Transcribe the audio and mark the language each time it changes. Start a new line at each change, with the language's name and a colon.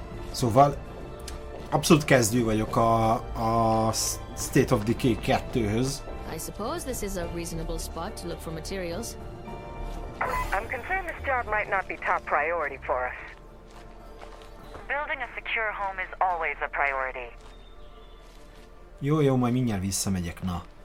Hungarian: Szóval abszolút kezdő vagyok a State of Decay 2-höz.
English: I suppose this is a reasonable spot to look for materials. I'm concerned this job might not be top priority for us. Building a secure home is always a priority.
Hungarian: Jó, majd mindjárt visszamegyek, na.